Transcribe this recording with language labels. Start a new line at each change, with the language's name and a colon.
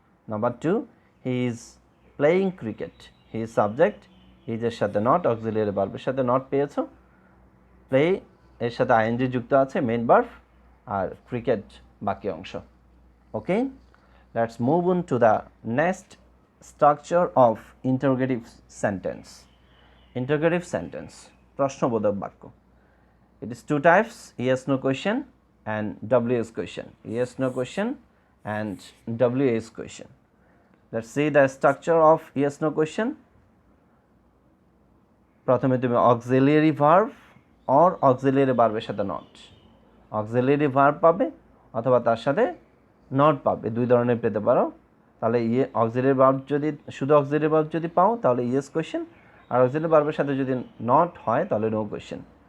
Bangla: Number 2,
English: He is playing cricket.
Bangla: He is subject, his এর সাথে not, auxiliary ভার্বের সাথে নট পেয়েছো, প্লে এর সাথে আইএনজি যুক্ত আছে, মেইন ভার্ব আর ক্রিকেট বাকি অংশ।
English: Okay, let's move on to the next structure of interrogative sentence.
Bangla: Interrogative sentence, প্রশ্নবোধক বাক্য।
English: It is 2 types, yes no question and WS question. Yes no question and WS question. Let's see the structure of yes no question.
Bangla: প্রথমে তুমি auxiliary verb or auxiliary ভার্বের সাথে not, auxiliary verb পাবে অথবা তার সাথে নট পাবে, 2 ধরনের পেতে পারো। তাহলে অক্সিলিয়ারি ভার্ব যদি শুধু অক্সিলিয়ারি ভার্ব যদি পাও তাহলে ইয়েস কোয়েশ্চেন, আর অক্সিলিয়ারি ভার্বের সাথে যদি নট হয় তাহলে নো কোয়েশ্চেন।